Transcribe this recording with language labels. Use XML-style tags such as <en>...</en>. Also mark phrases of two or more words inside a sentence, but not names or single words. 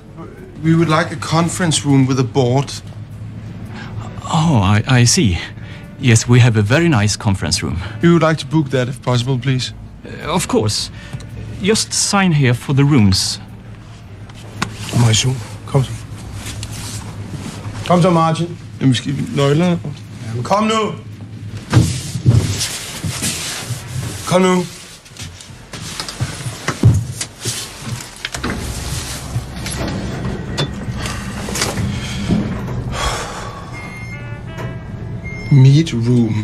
<en>We would like a conference room with a board. Oh, I see. Yes, we have a very nice conference room. We would like to book that if possible, please. Of course. Just sign here for the rooms. Marisol,</en> <da>kom så. Kom så, Martin. Jamen, skal vi nøglerne? Jamen, kom nu. Kom nu.</da> <en>Meat room.</en>